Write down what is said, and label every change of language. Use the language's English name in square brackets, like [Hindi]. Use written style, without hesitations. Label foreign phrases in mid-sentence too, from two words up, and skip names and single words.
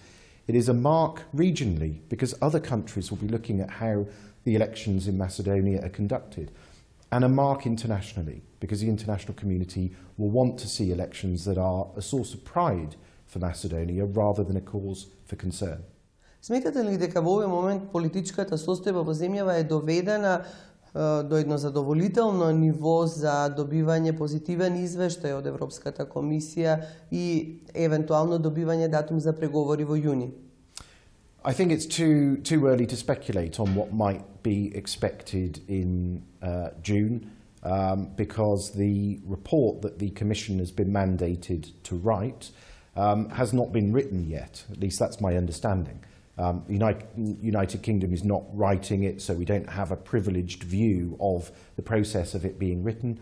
[English] It is a mark regionally, because other countries will be looking at how the elections in Macedonia are conducted. And a mark internationally, because the international community will want to see elections that are a source of pride for Macedonia rather than a cause for concern. [Macedonian] Сметате ли дека во овој момент политичката состојба во земјава е доведена до едно задоволително ниво за добивање позитивен извештај од Европската комисија и евентуално добивање датум за преговори во јуни? [English] I think it's too early to speculate on what might be expected in June, because the report that the Commission has been mandated to write has not been written yet. At least that's my understanding. The United Kingdom is not writing it, so we don't have a privileged view of the process of it being written.